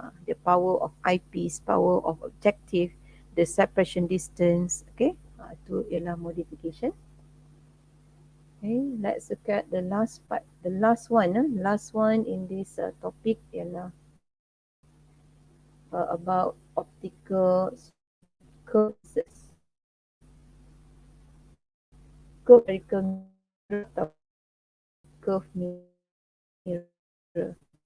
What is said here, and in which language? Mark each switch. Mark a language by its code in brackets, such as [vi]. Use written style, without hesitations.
[en] The power of eyepiece, power of objective, the separation distance. [ms] Okay, itu ialah modification. [en] Okay, let's look at the last part. The last one, last one in this topic [ms] ialah [en] about optical curves. Spherical mirror [ms] atau [en] curve mirror.